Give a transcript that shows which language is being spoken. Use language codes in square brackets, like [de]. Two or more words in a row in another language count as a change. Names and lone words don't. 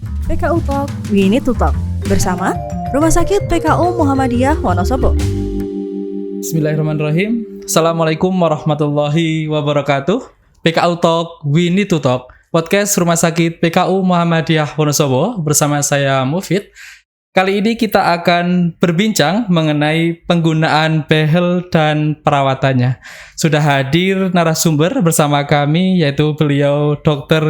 [id] PKU Talk, We Need to Talk bersama Rumah Sakit PKU Muhammadiyah Wonosobo. [ar] بسم الله الرحمن الرحيم. السلام عليكم ورحمة الله وبركاته. [id] PKU Talk, We Need to Talk, podcast Rumah Sakit PKU Muhammadiyah Wonosobo bersama saya Mufid. Kali ini kita akan berbincang mengenai penggunaan behel dan perawatannya. Sudah hadir narasumber bersama kami, yaitu beliau Dr.